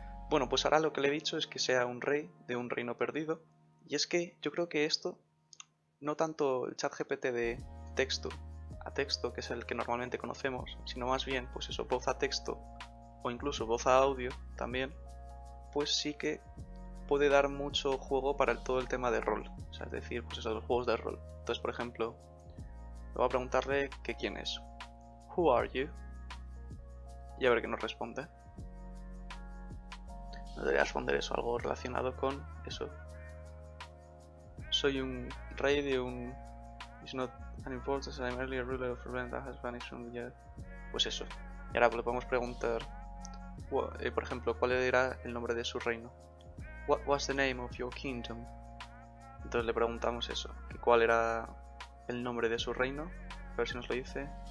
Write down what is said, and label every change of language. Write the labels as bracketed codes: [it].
[es] Bueno, pues ahora lo que le he dicho es que sea un rey de un reino perdido, y es que yo creo que esto, no tanto el ChatGPT de texto a texto, que es el que normalmente conocemos, sino más bien, pues eso, voz a texto o incluso voz a audio también, pues sí que puede dar mucho juego para todo el tema de rol, o sea, es decir, pues eso, los juegos de rol. Entonces, por ejemplo, voy a preguntarle que quién es. [en] Who are you? [es] Y a ver qué nos responde. Nos debería responder eso, algo relacionado con eso. Soy un rey de un... [en] It's not an importance, I'm merely a ruler of a realm that has vanished from the earth. [es] Pues eso. Y ahora le podemos preguntar, por ejemplo, ¿cuál era el nombre de su reino? [en] What was the name of your kingdom? [es] Entonces le preguntamos eso, que cuál era el nombre de su reino, a ver si nos lo dice.